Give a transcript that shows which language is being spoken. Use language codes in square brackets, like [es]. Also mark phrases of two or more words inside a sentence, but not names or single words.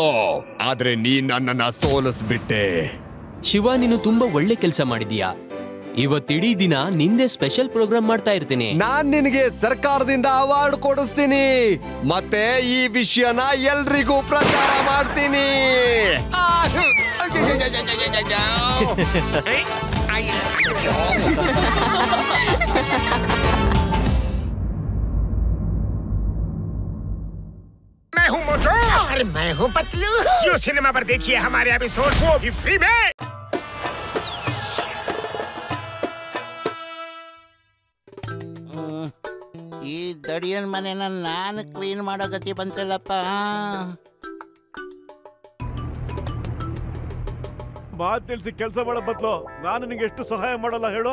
[kn] ಆದ್ರೆ ನೀನ್ ನನ್ನನ್ನ ಸೋಲಿಸ್ಬಿಟ್ಟೆ. ಶಿವ, ನೀನು ತುಂಬಾ ಒಳ್ಳೆ ಕೆಲಸ ಮಾಡಿದೀಯಾ. ಇವತ್ತಿಡೀ ದಿನ ನಿಂದೆ ಸ್ಪೆಷಲ್ ಪ್ರೋಗ್ರಾಮ್ ಮಾಡ್ತಾ ಇರ್ತೀನಿ. ನಾನ್ ನಿನಗೆ ಸರ್ಕಾರದಿಂದ ಅವಾರ್ಡ್ ಕೊಡಿಸ್ತೀನಿ, ಮತ್ತೆ ಈ ವಿಷಯನ ಎಲ್ರಿಗೂ ಪ್ರಚಾರ ಮಾಡ್ತೀನಿ. [hi] मैं हूँ मोटो और मैं हूँ पतलू। जियो सिनेमा पर देखिए हमारे एपिसोड को भी फ्री में। [kn] ಈ ದಡಿಯನ್ ಮನೆನ ನಾನು ಕ್ಲೀನ್ ಮಾಡೋ ಗತಿ ಬಂತಲ್ಲಪ್ಪ. ಮಾತ್ ನಿಲ್ಸಿ ಕೆಲಸ ಮಾಡೋ ಬದ್ಲು ನಾನು ನಿಂಗೆ ಎಷ್ಟು ಸಹಾಯ ಮಾಡಲ್ಲ ಹೇಳು.